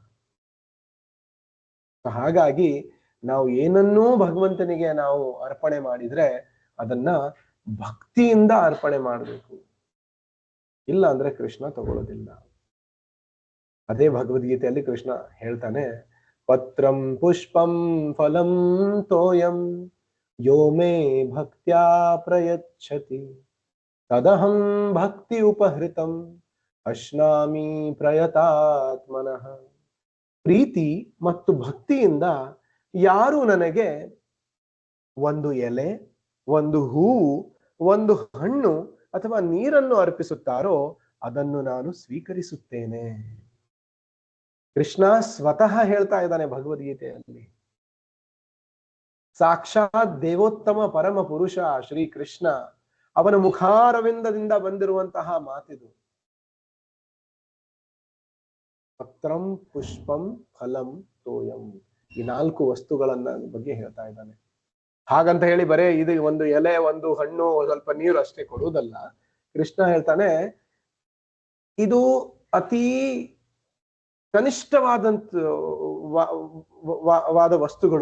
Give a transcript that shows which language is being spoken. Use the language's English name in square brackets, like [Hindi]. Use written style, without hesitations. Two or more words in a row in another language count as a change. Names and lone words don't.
[Kannada] ಹಾಗಾಗಿ ನಾವು ಏನನ್ನೂ ಭಗವಂತನಿಗೆ ನಾವು ಅರ್ಪಣೆ ಮಾಡಿದ್ರೆ ಅದನ್ನ ಭಕ್ತಿಯಿಂದ ಅರ್ಪಣೆ ಮಾಡಬೇಕು. ಇಲ್ಲ ಅಂದ್ರೆ ಕೃಷ್ಣ ತಗೊಳ್ಳೋದಿಲ್ಲ. ಅದೇ ಭಗವದ್ಗೀತೆಯಲ್ಲಿ ಕೃಷ್ಣ ಹೇಳ್ತಾನೆ, [Sanskrit] ಪತ್ರಂ ಪುಷ್ಪಂ ಫಲಂ ತೋಯಂ ಯೋ ಮೇ ಭಕ್ತ್ಯಾ ಪ್ರಯಚ್ಛತಿ ತದಹಂ ಭಕ್ತಿ ಉಪಹೃತಂ ಅಶ್ನಾಮಿ ಪ್ರಯತಾತ್ಮನಃ. [Kannada] ಪ್ರೀತಿ ಮತ್ತು ಭಕ್ತಿಯಿಂದ ಯಾರು ನನಗೆ ಒಂದು ಎಲೆ, ಒಂದು ಹೂವು, ಒಂದು ಹಣ್ಣು ಅಥವಾ ನೀರನ್ನು ಅರ್ಪಿಸುತ್ತಾರೋ ಅದನ್ನು ನಾನು ಸ್ವೀಕರಿಸುತ್ತೇನೆ. ಕೃಷ್ಣ ಸ್ವತಃ ಹೇಳ್ತಾ ಇದ್ದಾನೆ ಭಗವದ್ಗೀತೆಯಲ್ಲಿ. ಸಾಕ್ಷಾತ್ ದೇವೋತ್ತಮ ಪರಮ ಪುರುಷ ಶ್ರೀ ಕೃಷ್ಣ ಅವನ ಮುಖಾರವಿಂದದಿಂದ ಬಂದಿರುವಂತಹ ಮಾತಿದು. [Sanskrit] ಪತ್ರಂ ಪುಷ್ಪಂ ಫಲಂ ತೋಯಂ, [Kannada] ಈ 4 ವಸ್ತುಗಳನ್ನ ಬಗ್ಗೆ ಹೇಳ್ತಾ ಇದ್ದಾನೆ. ಹಾಗಂತ ಹೇಳಿ ಬರೇ ಇದು ಒಂದು ಎಲೆ, ಒಂದು ಹಣ್ಣು, ಸ್ವಲ್ಪ ನೀರು ಅಷ್ಟೇ ಕೊಡುವುದಲ್ಲ. ಕೃಷ್ಣ ಹೇಳ್ತಾನೆ ಇದು ಅತಿ ಕನಿಷ್ಠವಾದಂತ ವಾದ ವಸ್ತುಗಳು.